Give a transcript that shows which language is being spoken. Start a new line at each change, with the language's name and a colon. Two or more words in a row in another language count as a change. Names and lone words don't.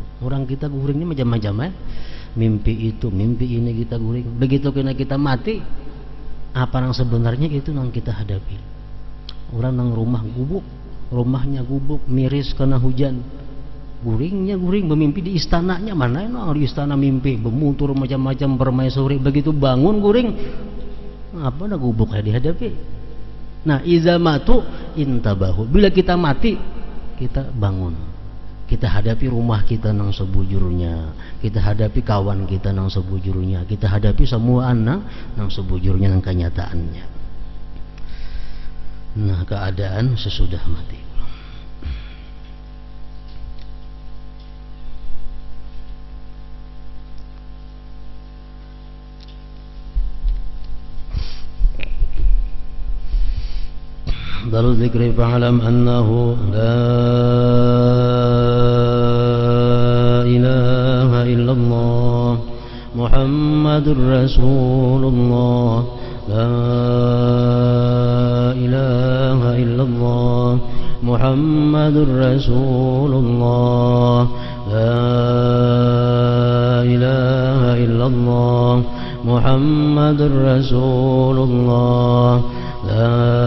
Banjar: Orang kita guringnya macam-macam ya. Mimpi itu, mimpi ini kita guring. Begitu kita mati, apa yang sebenarnya itu yang kita hadapi. Orang yang rumah gubuk, rumahnya gubuk, miris karena hujan. Guringnya guring, bermimpi di istananya. Mana yang di istana mimpi, bermutur macam-macam, bermaisuri. Begitu bangun guring, apa nak gubuk dihadapi.
Arabic: Nah, إذا ماتوا انتبهوا.
Banjar: Bila kita mati, kita bangun. Kita hadapi rumah kita nang sebujurnya. Kita hadapi kawan kita nang sebujurnya. Kita hadapi semua anak nang sebujurnya nang kenyataannya. Nah, keadaan sesudah mati.
Arabic: دار الذكر فاعلم أنه لا إله إلا الله محمد رسول الله لا إله إلا الله محمد رسول الله لا إله إلا الله محمد رسول الله لا